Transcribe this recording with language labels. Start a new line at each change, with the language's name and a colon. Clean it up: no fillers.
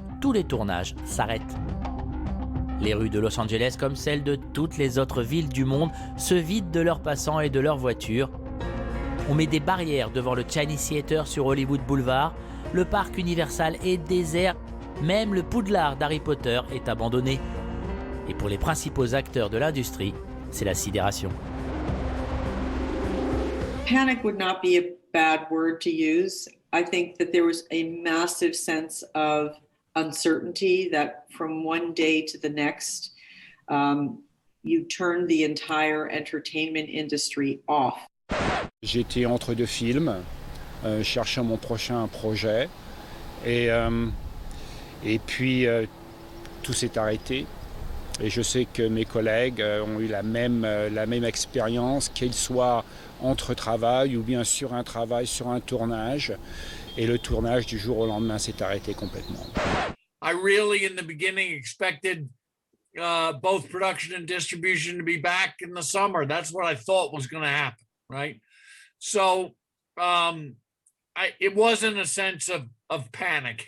French: Tous les tournages s'arrêtent. Les rues de Los Angeles, comme celles de toutes les autres villes du monde, se vident de leurs passants et de leurs voitures. On met des barrières devant le Chinese Theater sur Hollywood Boulevard. Le parc Universal est désert. Même le Poudlard d'Harry Potter est abandonné. Et pour les principaux acteurs de l'industrie, c'est la sidération.
English: Panic would not be a bad word to use. I think that there was a massive sense of uncertainty that from one day to the next, you turn the entire entertainment industry off.
French: J'étais entre deux films, cherchant mon prochain projet, et puis tout s'est arrêté. Et je sais que mes collègues ont eu la même expérience, qu'ils soient entre travail ou bien sur un travail, sur un tournage. Et le tournage du jour au lendemain s'est arrêté complètement.
English: I really, in the beginning, expected both production and distribution to be back in the summer. That's what I thought was going to happen, right? So it wasn't a sense of panic.